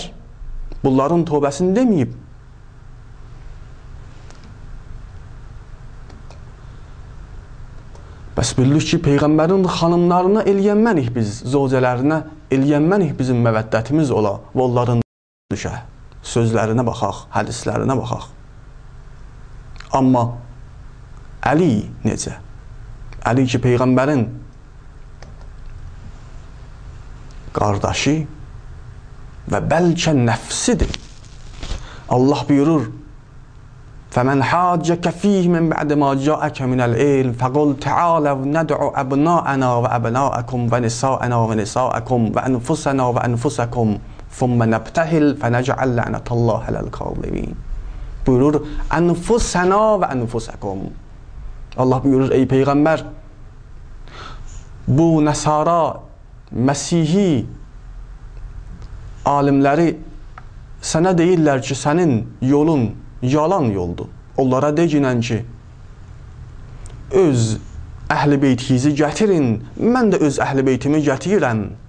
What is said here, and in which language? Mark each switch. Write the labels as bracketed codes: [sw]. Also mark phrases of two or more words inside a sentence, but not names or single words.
[az] Bunların tövbəsini deməyib. Bəs bildik ki, Peyğəmbərin xanımlarına eləyənmənik biz, zövcələrinə eləyənmənik bizim məvəddətimiz ola və onların düşə, sözlərinə baxaq, hədislərinə baxaq. Amma Əli necə? Əli ki, Peyğəmbərin qardaşı və bəlkə nəfsidir. Allah buyurur, [ar] فَمَنْ حَاجَّكَ فِيهِ مِنْ بَعْدِ مَا جَاءَكَ مِنَ الْعِلْمِ فَقُلْ تَعَالَوْا نَدْعُ أَبْنَاءَنَا وَأَبْنَاءَكُمْ وَنِسَاءَنَا وَنِسَاءَكُمْ وَأَنْفُسَنَا وَأَنْفُسَكُمْ ثُمَّ نَبْتَهِلْ فَنَجْعَلْ لَعْنَةَ اللَّهِ عَلَى الْكَاذِبِينَ. Buyurur, أَنْفُسَنَا وَأَنْفُسَكُمْ. [az] Allah buyurur, ey Peyğəmbər, bu Nəsara, Məsihi alimləri sənə deyirlər ki, sənin yolun yalan yoldur. Onlara deginən ki, öz əhl-i beytinizi gətirin, mən də öz əhl-i beytimi gətirirəm.